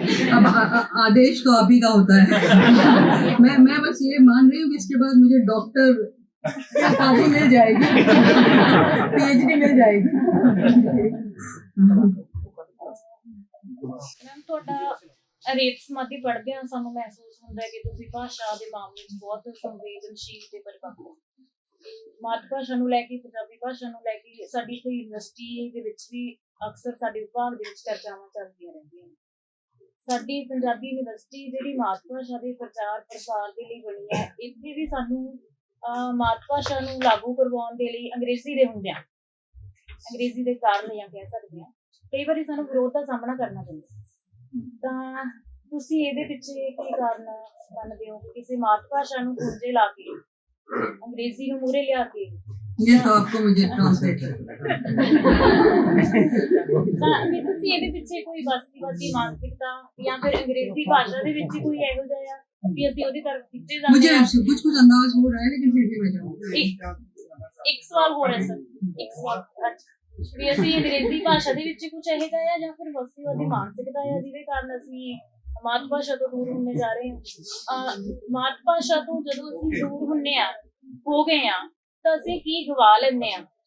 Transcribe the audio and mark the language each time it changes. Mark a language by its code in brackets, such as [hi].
[hi] अब आदेश तो आप ही का होता है। मैं बस ये मान रही हूँ कि इसके बाद मुझे डॉक्टर उपाधि मिल जाएगी, पीएचडी मिल जाएगी। [pa] मैम ਤੁਹਾਡਾ ਰੇਤ ਸਮਾਧੀ ਪੜ੍ਹਦੇ ਹਾਂ ਸਾਨੂੰ ਮਹਿਸੂਸ ਹੁੰਦਾ ਹੈ ਕਿ ਤੁਸੀਂ ਭਾਸ਼ਾ ਦੇ ਮਾਮਲੇ ਵਿੱਚ ਬਹੁਤ ਸੰਵੇਦਨਸ਼ੀਲ ਤੇ ਪਰਿਪੱਕ ਹੋ। ਮਾਤ ਭਾਸ਼ਾ ਨੂੰ ਲੈ ਕੇ, ਪੰਜਾਬੀ ਭਾਸ਼ਾ ਨੂੰ ਲੈ ਕੇ ਸਾਡੀ ਇੱਥੇ ਯੂਨੀਵਰਸਿਟੀ ਦੇ ਵਿੱਚ ਵੀ ਅਕਸਰ ਸਾਡੇ ਵਿਭਾਗ ਦੇ ਵਿੱਚ ਚਰਚਾਵਾਂ ਚੱਲਦੀਆਂ ਰਹਿੰਦੀਆਂ ਨੇ। ਸਾਡੀ ਪੰਜਾਬੀ ਯੂਨੀਵਰਸਿਟੀ ਜਿਹੜੀ ਮਾਤ ਭਾਸ਼ਾ ਦੇ ਪ੍ਰਚਾਰ ਪ੍ਰਸਾਰ ਦੇ ਲਈ ਬਣੀ ਹੈ, ਇੱਥੇ ਵੀ ਸਾਨੂੰ ਮਾਤ ਭਾਸ਼ਾ ਨੂੰ ਲਾਗੂ ਕਰਵਾਉਣ ਦੇ ਲਈ ਅੰਗਰੇਜ਼ੀ ਦੇ ਹੁੰਦਿਆਂ, ਅੰਗਰੇਜ਼ੀ ਦੇ ਕਾਰਨ ਜਾਂ ਕਹਿ ਸਕਦੇ ਹਾਂ, ਕਈ ਵਾਰੀ ਸਾਨੂੰ ਵਿਰੋਧ ਦਾ ਸਾਹਮਣਾ ਕਰਨਾ ਪੈਂਦਾ। ਤਾਂ ਤੁਸੀਂ ਇਹਦੇ ਪਿੱਛੇ ਕੀ ਕਾਰਨ ਮੰਨਦੇ ਹੋ ਕਿ ਕਿਸੇ ਮਾਤ ਭਾਸ਼ਾ ਨੂੰ ਖੁੰਝੇ ਲਾ ਕੇ अंग्रेजी ਨੂੰ ਮੂਹਰੇ ਲਿਆ ਕੇ? [hi] ये तो आपको मुझे ट्रांसलेट [pa] ਤਾਂ ਤੁਸੀਂ ਇਹਦੇ ਪਿੱਛੇ ਕੋਈ ਬਸਤੀਵਾਦੀ ਮਾਨਸਿਕਤਾ ਜਾਂ ਫਿਰ ਅੰਗਰੇਜ਼ੀ ਭਾਸ਼ਾ ਦੇ ਵਿੱਚ ਕੋਈ ਇਹੋ ਜਿਹਾ ਵੀ ਅਸੀਂ ਉਹਦੀ ਤਰਫ ਖਿੱਚੇ ਜਾਂਦੇ [hi] मुझे [pa] ਹਾਂ? [hi] कुछ अंदाज हो रहा है, लेकिन फिर भी मैं जाऊँ। [pa] ਇੱਕ ਸਵਾਲ ਹੋ ਰਿਹਾ ਸਰ, ਇੱਕ ਸਵਾਲ ਵੀ ਅਸੀਂ ਅੰਗਰੇਜ਼ੀ ਭਾਸ਼ਾ ਦੇ ਵਿੱਚ ਕੁਝ ਇਹੋ ਜਿਹਾ ਜਾਂ ਫਿਰ ਬਸਤੀਵਾਦੀ ਮਾਨਸਿਕਤਾ ਹੈ ਜਿਹਦੇ ਕਾਰਨ ਅਸੀਂ ਮਾਤ ਭਾਸ਼ਾ ਤੋਂ ਦੂਰ ਹੁੰਦੇ ਜਾ ਰਹੇ ਹਾਂ। ਮਾਤ ਭਾਸ਼ਾ ਤੋਂ ਜਦੋਂ ਅਸੀਂ ਦੂਰ ਹੁੰਦੇ ਆ, ਹੋ ਗਏ ਆ, ਤਾਂ ਅਸੀਂ ਕੀ ਗਵਾ ਲੈਂਦੇ ਆ?